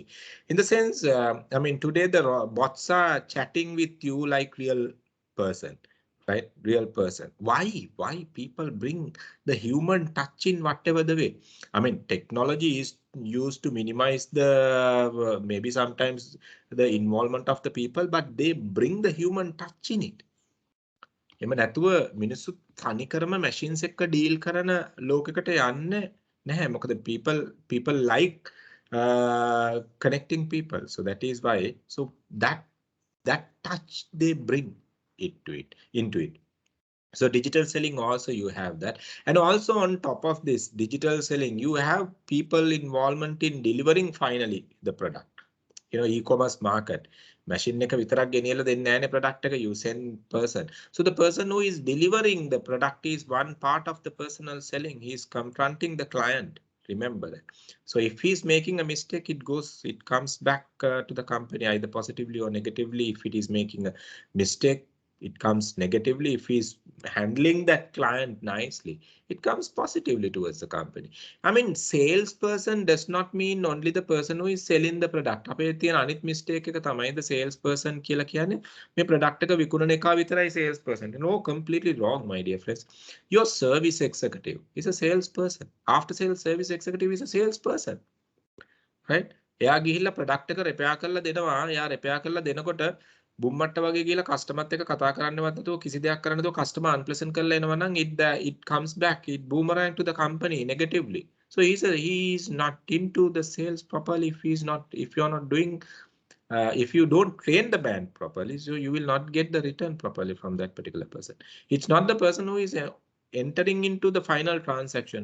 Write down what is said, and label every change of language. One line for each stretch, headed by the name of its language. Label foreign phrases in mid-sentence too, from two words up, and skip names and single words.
English: In the sense, today the bots are chatting with you like real person, right? Real person. Why people bring the human touch in whatever the way? Technology is used to minimize the maybe sometimes the involvement of the people, but they bring the human touch in it.
Sinhala: එම නැතුව මිනිස්සු තනිකරම machines එක්ක deal කරන ලෝකයකට යන්නේ නැහැ. මොකද
English: people like connecting people. So that is why. So that touch they bring into it. So digital selling also you have that. And also on top of this digital selling, you have people involvement in delivering finally the product. E-commerce market.
Sinhala: Machine එක විතරක් ගෙනියලා දෙන්නේ නැහැනේ product එක,
English: you send person. So the person who is delivering the product is one part of the personal selling. He is confronting the client. Remember that. So if he's making a mistake, it comes back to the company either positively or negatively. If it is making a mistake, it comes negatively. If he's handling that client nicely, it comes positively towards the company. Salesperson does not mean only the person who is selling the product.
Sinhala: අපේ තියෙන අනිත් mistake එක තමයි
English: the salesperson
Sinhala: කියලා කියන්නේ මේ product එක විකුණන එක විතරයි salesperson.
English: No, completely wrong, my dear friends. Your service executive is a salesperson. After sales service executive is a salesperson, right?
Sinhala: එයා ගිහිල්ලා product එක repair කරලා දෙනවා. එයා repair කරලා දෙනකොට බුම්මට්ට වගේ කියලා කස්ටමර්ත් එක්ක කතා කරන්නවත් නැතුව කිසි දෙයක් කරන්න නැතුව කස්ටමර් අන්ප්ලසන්ට් කරලා එනවා නම්
English: it comes back, it boomerang to the company negatively. So he is not into the sales properly. If you are not doing if you don't train the band properly, so you will not get the return properly from that particular person. It's not the person who is entering into the final transaction.